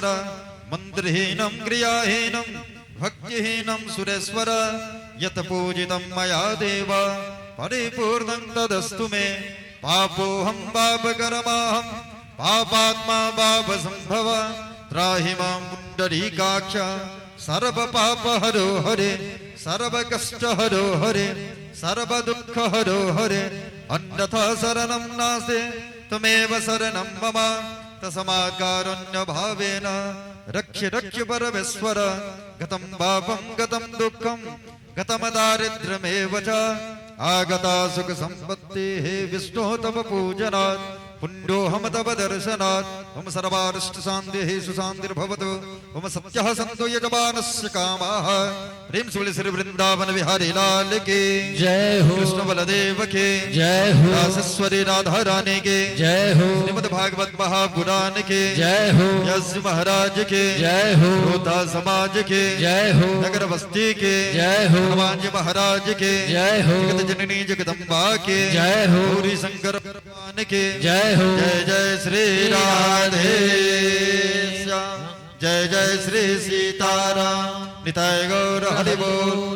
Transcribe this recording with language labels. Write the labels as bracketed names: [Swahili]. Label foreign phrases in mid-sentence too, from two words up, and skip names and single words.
[Sanskrit] मन्त्रहीनं क्रियाहीनं भक्तिहीनं सुरेश्वर यत् पूजितं मया देव परिपूर्णं तदस्तु मे। पापोऽहं पापकर्माहं पापात्मा पापसम्भव त्राहि मां पुण्डरीकाक्ष सर्वपापहरो हरे सर्वकष्टहरो हरे सर्वदुःखहरो हरे। अन्यथा शरणं नास्ति त्वमेव शरणं मम तस्मात् कारुण्यभावेन रक्ष रक्ष परमेश्वर। गतं पापं गतं दुःखं गतं दारिद्र्यमेव च आगता सुख संपत्तिः विष्णो तव पूजनात् पुण्योऽहं तव दर्शनात्। ओम सर्वारिष्ट शान्तिः सुशान्तिर्भवतु। ओम सत्यः सन्तो यजमानस्य कामाः। [Hindi] प्रेम सुबल श्री वृंदावन बिहारी लाल की जय हो। कृष्ण बलदेव के जय हो। रासेश्वरी राधा रानी के जय हो। श्रीमद् भागवत महापुराण के जय हो। यश महाराज के जय हो। श्रोता समाज के जय हो। नगर बस्ती के जय हो। हनुमान जी महाराज के जय हो। जगत जननी जगदम्बा के जय हो। गौरी शंकर भगवान के जय हो। जय जय श्री राधे श्याम जय जय श्री सीताराम निताय गौर हरि बोल।